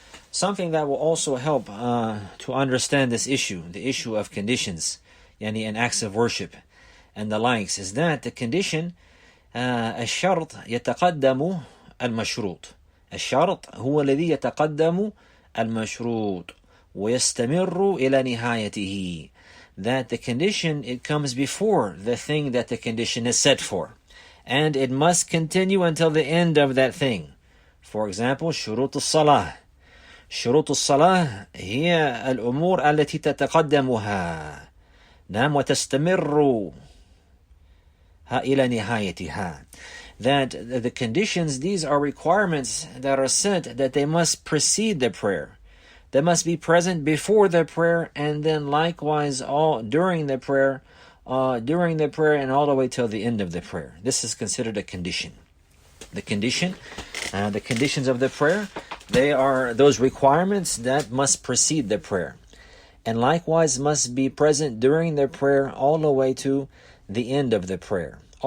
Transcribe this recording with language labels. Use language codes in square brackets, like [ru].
[en] Something that will also help to understand this issue, the issue of conditions, and acts of worship, and the likes, is that the condition [ar] الشرط يتقدم المشروط. الشرط هو الذي يتقدم المشروط ويستمر إلى نهايته. [en] That the condition, it comes before the thing that the condition is set for, and it must continue until the end of that thing. For example, [ar] شروط الصلاة. شروط الصلاة هي الأمور التي تتقدمها نعم وتستمر إلى نهايتها. [en] That the conditions, these are requirements that are set, that they must precede the prayer. They must be present before the prayer, and then likewise all during the prayer, and all the way till the end of the prayer. This is considered a condition. The conditions of the prayer, they are those requirements that must precede the prayer, and likewise must be present during the prayer all the way to the end of the prayer.